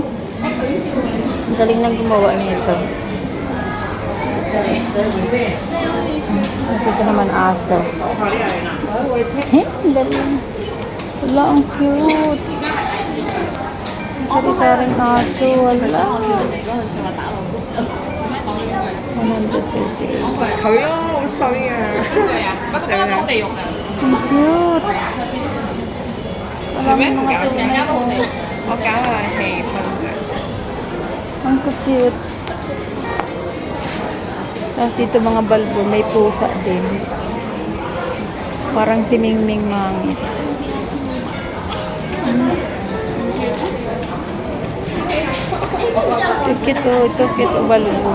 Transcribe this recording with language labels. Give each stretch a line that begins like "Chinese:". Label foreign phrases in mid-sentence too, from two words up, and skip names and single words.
Filipino: Galing lang gumawa nito. At ito naman aso. Galing. Wala, ang cute. Sari-saring aso. Wala.
Cantonese: 佢咯，好衰啊！不過都好地獄㗎，
Filipino: Ang cute.
Cantonese: 係咩？唔搞成間都好地獄。我搞下氣氛啫。
Filipino: Ang cute. Tapos dito mga balbo, may pusa din. Parang si Mingming Mangit. Ito cute, balbo.